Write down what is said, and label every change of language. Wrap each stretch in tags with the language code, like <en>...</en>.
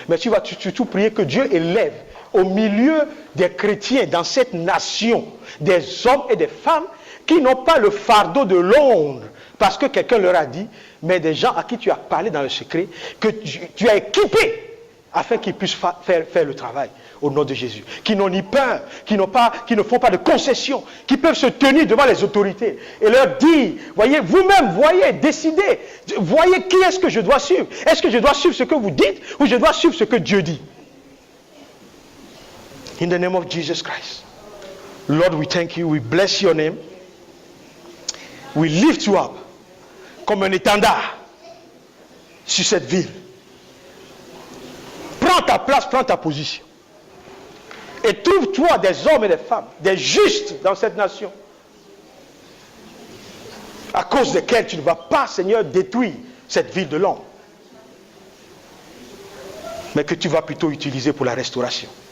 <fr>Mais tu vas surtout prier que Dieu élève au milieu des chrétiens dans cette nation des hommes et des femmes qui n'ont pas le fardeau de Londres parce que quelqu'un leur a dit, mais des gens à qui tu as parlé dans le secret, que tu as équipé afin qu'ils puissent faire le travail au nom de Jésus. Qui n'ont ni peur, qui ne font pas de concessions, qui peuvent se tenir devant les autorités et leur dire, voyez, vous-même, voyez, décidez, voyez qui est-ce que je dois suivre. Est-ce que je dois suivre ce que vous dites ou je dois suivre ce que Dieu dit?</fr> <en>In the name of Jesus Christ. Lord, we thank you, we bless your name. We lift you up</en> <fr>comme un étendard sur cette ville. Prends ta place, prends ta position. Et trouve-toi des hommes et des femmes, des justes dans cette nation, à cause desquels tu ne vas pas, Seigneur, détruire cette ville de Londres, mais que tu vas plutôt utiliser pour la restauration.</fr>